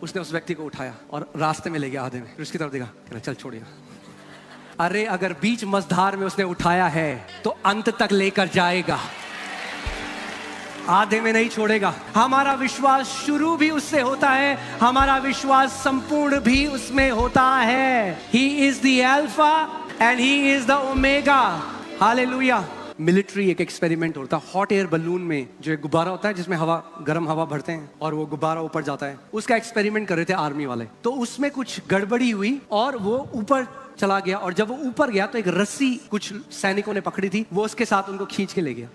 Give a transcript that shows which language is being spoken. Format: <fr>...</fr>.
<hi>उसने उस व्यक्ति को उठाया और रास्ते में ले गया आधे में, फिर उसकी तरफ देखा, कहना चल छोड़िए। अरे अगर बीच मझधार में उसने उठाया है तो अंत तक लेकर जाएगा, आधे में नहीं छोड़ेगा। हमारा विश्वास शुरू भी उससे होता है, हमारा विश्वास संपूर्ण भी उसमें होता है।</hi> <en>He is the Alpha and He is the Omega.</en> <hi>Hallelujah. Military एक एक्सपेरिमेंट होता है हॉट एयर बलून में, जो एक गुब्बारा होता है जिसमें हवा, गर्म हवा भरते हैं और वो गुब्बारा ऊपर जाता है। उसका एक्सपेरिमेंट कर रहे थे आर्मी वाले। तो उसमें कुछ गड़बड़ी हुई और वो ऊपर चला गया, और जब वो ऊपर गया तो एक रस्सी कुछ सैनिकों ने पकड़ी थी, वो उसके साथ उनको खींच के ले गया।</hi>